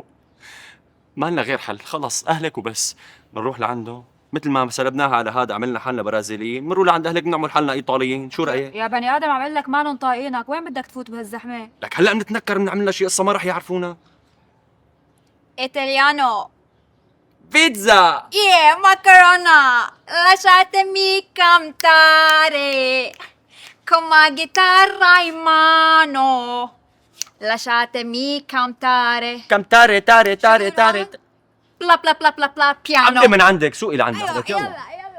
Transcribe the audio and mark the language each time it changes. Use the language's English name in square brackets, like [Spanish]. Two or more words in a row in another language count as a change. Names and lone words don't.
[Arabic] ما لنا غير حل، خلص اهلك وبس. بنروح لعنده مثل ما سلبناها على هذا عملنا حالنا برازيليين، بنروح لعند اهلك بنعمل حالنا ايطاليين. شو رايك؟ يا بني ادم عم اقول لك مالن طايقينك، وين بدك تفوت بهالزحمة؟ لك هلا بنتنكر بنعمل لنا شيء قصه ما رح يعرفونا. ايطاليانو. بيتزا. [Italian] Macarona, lasciatemi cantare con la chitarra in mano. Lasciatemi cantare. كم تاري تاري تاري تاري. Bla bla bla bla bla piano. [Arabic] عملي من عندك سوقي لعندك. ايوه يلا يلا